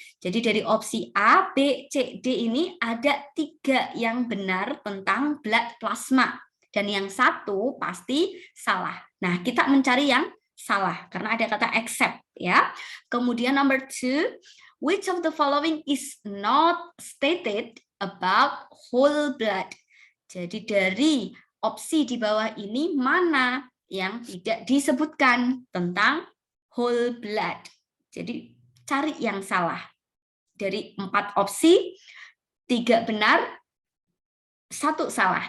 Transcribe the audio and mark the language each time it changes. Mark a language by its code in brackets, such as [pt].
[id] Jadi dari opsi A, B, C, D ini ada 3 yang benar tentang blood plasma dan yang satu pasti salah. Nah, kita mencari yang salah karena ada kata except ya. Kemudian [en] number 2, which of the following is not stated about whole blood? [id] Jadi dari opsi di bawah ini mana yang tidak disebutkan tentang whole blood. Jadi cari yang salah. Dari 4 opsi, 3 benar, 1 salah.